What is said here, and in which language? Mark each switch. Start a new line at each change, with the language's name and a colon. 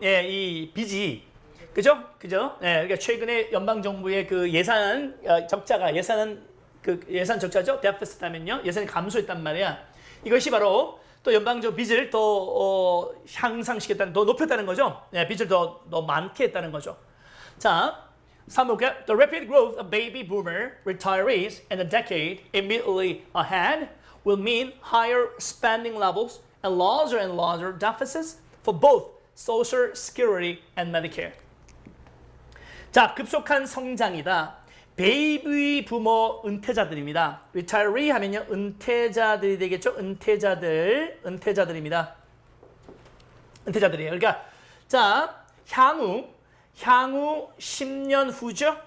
Korean: 예, 이 빚이 그죠? 네, 그러니까 최근에 연방 정부의 그 예산 적자가 예산 적자죠? 데피시트 하면요. 예산이 감소했단 말이야. 이것이 바로 또 연방 정부 빚을 더 향상시켰다는, 더 높였다는 거죠. 네, 빚을 더 많게 했다는 거죠. 자, 3번 볼게요.
English: The rapid growth of baby boomer retirees in the decade immediately ahead will mean higher spending levels and larger deficits for both Social Security and Medicare.
Korean: 자, 급속한 성장이다. 베이비 부모 은퇴자들입니다. retiree 하면요, 은퇴자들이 되겠죠? 은퇴자들입니다. 은퇴자들이에요. 그러니까 자, 향후 10년 후죠?